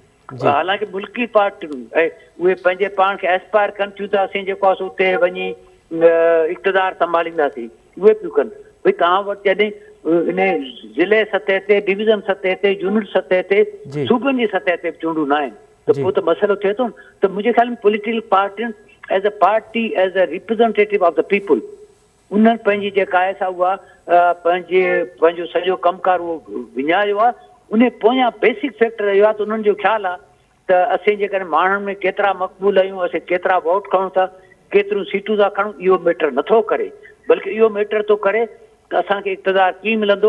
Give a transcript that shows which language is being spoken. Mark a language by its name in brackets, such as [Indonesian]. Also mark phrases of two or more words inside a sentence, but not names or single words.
[Sindhi] हालांकि मुल्की पार्टियूं ऐं उहे पंहिंजे पाण खे एस्पायर कनि थियूं त असीं जेको आहे उते वञी इक़्तिदार संभालींदासीं, उहे पियूं कनि। भई तव्हां वटि जॾहिं इन ज़िले सतह ते, डिवीज़न सतह ते, यूनिट सतह ते, सूबनि जी सतह ते चूंडूं न आहिनि त पोइ त मसइलो थिए थो न। त मुंहिंजे ख़्याल में [English] political parties as a party, as a representative of the people, [Sindhi] उन्हनि पंहिंजी जेका आहे सा उहा पंहिंजो सॼो कमकार उहो विञायो आहे। उन पोयां [English] basic factor [Sindhi] इहो आहे त उन्हनि जो ख़्यालु आहे त असीं जेकॾहिं माण्हुनि में केतिरा मक़बूल आहियूं, असीं केतिरा वोट खणूं था, केतिरियूं सीटूं था खणूं, इहो मैटर नथो करे, बल्कि इहो मैटर थो करे त असांखे इक़्तिदार कीअं मिलंदो।